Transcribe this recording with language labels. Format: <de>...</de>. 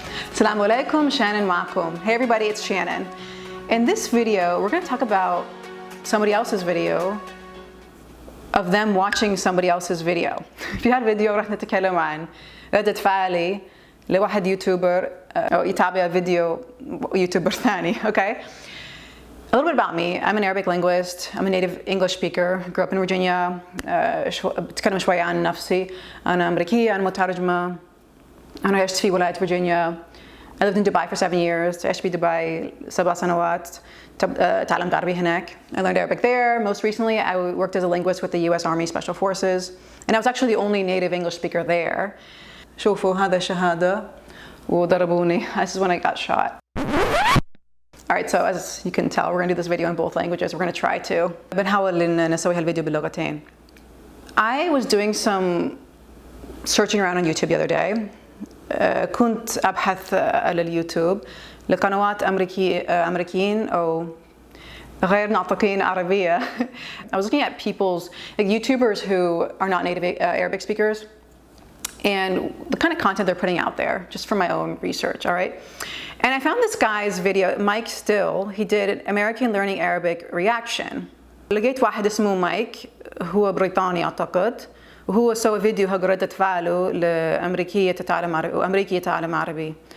<en>Assalamu alaikum, Shannon معكم. Hey everybody, it's Shannon. In this video, we're going to talk about somebody else's video of them watching somebody else's video.</en> <ar>في هالفيديو رح نتكلم عن ردة فعلي لواحد يوتيوبر أو يتابع فيديو يوتيوبر ثاني, okay?</ar> <en>A little bit about me. I'm an Arabic linguist. I'm a native English speaker. Grew up in Virginia.</en> <ar>بتكلم شوية عن نفسي. أنا أمريكية. أنا مترجمة. أنا عشت في ولاية فيرجينيا.</ar> <en>I lived in Dubai for 7 years.</en> <ar>عشت في دبي 7 سنوات. تعلمت عربي هناك.</ar> <en>I learned Arabic there. Most recently, I worked as a linguist with the U.S. Army Special Forces. And I was actually the only native English speaker there.</en> <ar>شوفوا هذا شهادة وضربوني.</ar> <en>This is when I got shot. Alright, so as you can tell, we're going to do this video in both languages. We're going to try to.</en> <ar>بنحاول إن نسوي هالفيديو باللغتين.</ar> <en>I was doing some searching around on YouTube the other day.</en> <ar>كنت أبحث على اليوتيوب لقنوات أمريكيين أو غير ناطقين عربية.</ar> <en>I was looking at people's, like YouTubers who are not native Arabic speakers and the kind of content they're putting out there, just from my own research, all right? And I found this guy's video, Mike Still, he did an American Learning Arabic reaction.</en> <ar>لقيت واحد اسمه مايك, هو بريطاني أعتقد, وهو سوى فيديو حق ردة فعله لأمريكية تتعلم عربي وأمريكية تتعلم عربي.</ar>